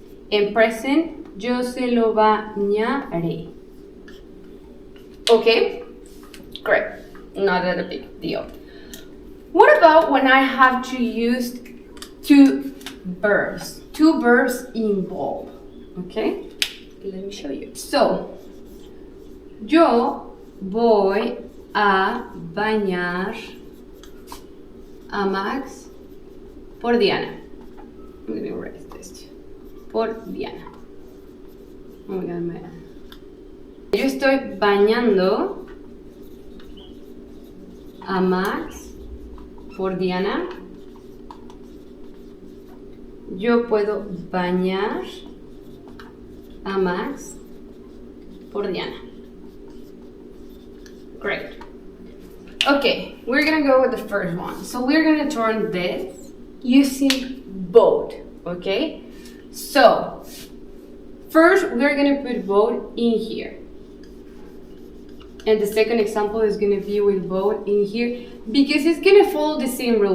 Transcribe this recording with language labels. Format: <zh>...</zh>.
<en>In present,</en> <es>yo se lo bañaré.</es> <en>Okay? Great. Not a big deal. What about when I have to use two verbs? Two verbs involved. Okay? Let me show you.</en> <es>So, yo voy a bañar a Max por Diana.</es> <en>I'm gonna write this.</en> <es>Por Diana.</es> <en>Oh my God,</en> <es>yo estoy bañando a Max por Diana. Yo puedo bañar a Max por Diana.</es> <en>Great. Okay, we're gonna go with the first one. So we're gonna turn this using both, okay? So, first we're gonna put both in here. And the second example is gonna be with both in here because it's gonna follow the same rule.</en>